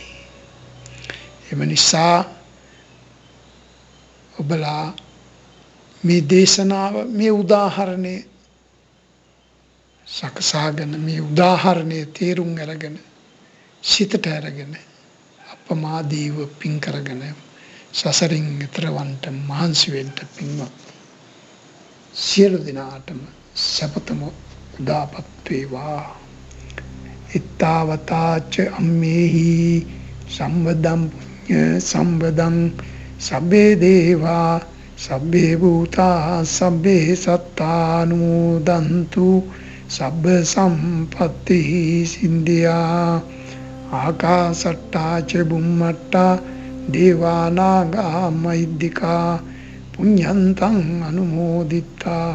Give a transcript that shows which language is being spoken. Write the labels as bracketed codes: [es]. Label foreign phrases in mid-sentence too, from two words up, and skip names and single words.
[si] එම නිසා ඔබලා මේ දේශනාව, මේ උදාහරණය සකසාගෙන, මේ උදාහරණය තේරුම් අරගෙන සිතට අරගෙන අපමාදීව පින් කරගෙන සසරින් එතරවන්ට මහන්සි වෙන්න පින්වත්නි. සියලු දෙනාටම සපතම උදාපත් වේවා. [pi] ittavataච අම්මේහි සම්බදම් පුඤ්ඤ සම්බදං සබ්බේ දේවා සබ්බේ භූතා සබ්බේ සත්තානුමෝදන්තු සබ්බ සම්පත්ති සින්දියා ආකාසට්ටා ච බුම්මට්ටා දේවානාගා මහිද්దికා පුඤ්ඤන්තං අනුමෝදිත්වා